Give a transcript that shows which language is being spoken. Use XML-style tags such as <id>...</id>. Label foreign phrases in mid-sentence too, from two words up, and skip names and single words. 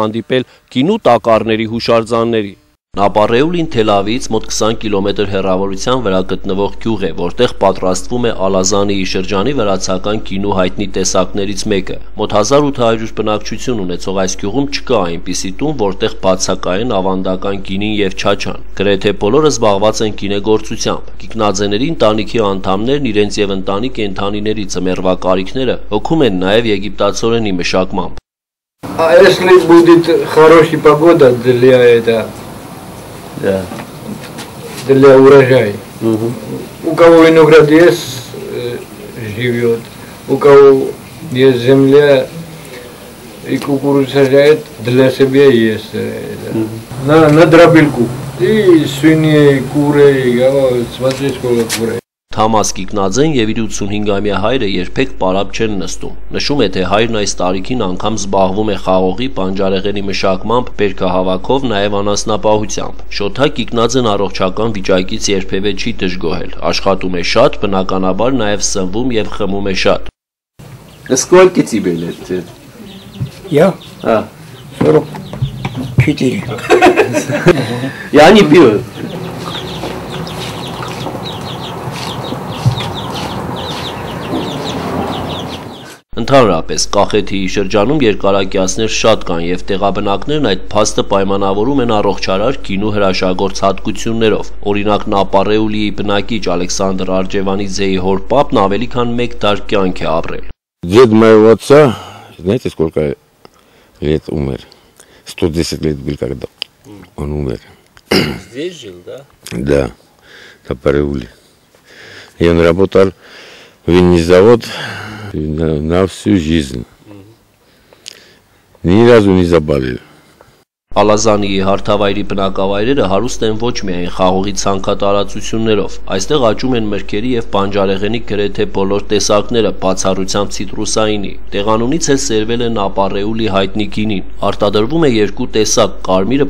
<hy>հանդիպել կինու տակառների հուշարձանների։ Նապարեուլին Թել Ավիվից մոտ 20 կիլոմետր հեռավորության վրա գտնվող գյուղ է, որտեղ պատրաստվում է Ալազանիի շրջանի վրացական կինու հայտնի տեսակներից մեկը։ Մոտ 1800 բնակչություն ունեցող այս գյուղում չկա այնպիսի տուն, որտեղ բացակայեն ավանդական գինին եւ չաչան։ Գրեթե բոլորը զբաղված են կինեգործությամբ։ Կիկնաձեների ընտանիքի անդամներն իրենց եւ ընտանի կենդանիների ծմերվա կարիքները հոգում են նաեւ եգիպտացորենի մշակմամբ։</hy> <ru>Если будет хорошая погода для этого, да, для урожая. У кого виноград есть, живет, у кого есть земля и кукурузу сажает, для себя есть. На дробильку. И свиньи, куры, смотри сколько курей.</ru> <hy>Թամաս Կիկնաձեն եւ իր 85-ամյա հայրը երբեք պարապ չեն նստում։ Նշում է, թե հայրն այս տարիքին անգամ զբաղվում է խաղողի, բանջարեղենի մշակմամբ, բերքահավաքով, նաեւ անասնապահությամբ։ Շոթա Կիկնաձեն առողջական վիճակից երբևէ չի դժգոհել։ Աշխատում է շատ, բնականաբար նաեւ սնվում եւ խմում է շատ։</hy> <ru>Сколько тебе лет? Я? 44. Я не пью.</ru> <hy>Ընդհանրապես Կախեթիի շրջանում երկարակյացներ շատ կան եւ տեղաբնակներն այդ փաստը պայմանավորում են առողջարար գինու հրաշագործ հատկություններով։ Օրինակ Նապարեուլիի բնակիչ Ալեքսանդր Արջևանիձեի հոր պապն ավելի քան 1 դար կյանք է ապրել։</hy> <ru>Дед моего отца, знаете, сколько лет умер? 110 лет был, когда он умер. Здесь жил, да? Да, в Напареуле. И он работал в винный завод на всю жизнь. Ни разу не заболел.</ru> <hy>Ալազանիի հարթավայրի բնակավայրերը հարուստ են ոչ միայն խաղողի ցանքատարածություններով, այստեղ աճում են մրգերի եւ բանջարեղենի գրեթե բոլոր տեսակները, բացառությամբ ցիտրուսայինի։ Տեղանունից էլ սերվել է Նապարեուլի հայտնի գինին։ Արտադրվում է 2 տեսակ, կարմիրը</hy>